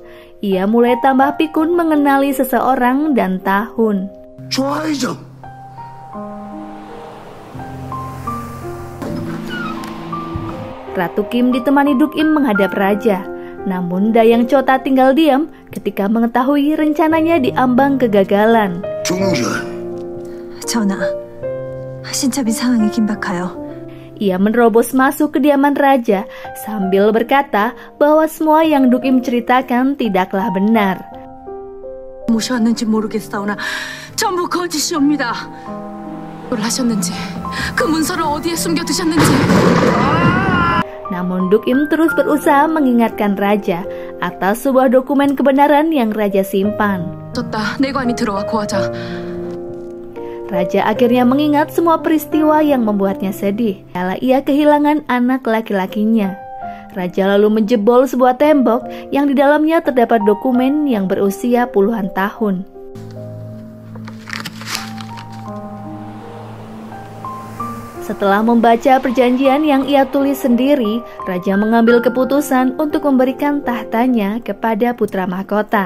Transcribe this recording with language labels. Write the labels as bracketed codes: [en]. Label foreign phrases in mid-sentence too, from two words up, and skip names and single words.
[id] Ia mulai tambah pikun mengenali seseorang dan tahun. Ratu Kim ditemani Duk Im menghadap raja. Namun Dayang Cho tak tinggal diam ketika mengetahui rencananya diambang kegagalan. [ko] 전하, 신첩이 상황이 긴박하여. [id] Ia menerobos masuk kediaman raja sambil berkata bahwa semua yang Duk Im ceritakan tidaklah benar. [ko] 모셔왔는지 모르겠사오나 전부 거짓이옵니다. 뭘 하셨는지, 그 문서를 어디에 숨겨두셨는지. [id] Namun Duk Im terus berusaha mengingatkan raja atas sebuah dokumen kebenaran yang raja simpan. [ko] 내관이 들어와 구하자. [id] Raja akhirnya mengingat semua peristiwa yang membuatnya sedih kala ia kehilangan anak laki-lakinya. Raja lalu menjebol sebuah tembok yang di dalamnya terdapat dokumen yang berusia puluhan tahun. Setelah membaca perjanjian yang ia tulis sendiri, raja mengambil keputusan untuk memberikan tahtanya kepada putra mahkota.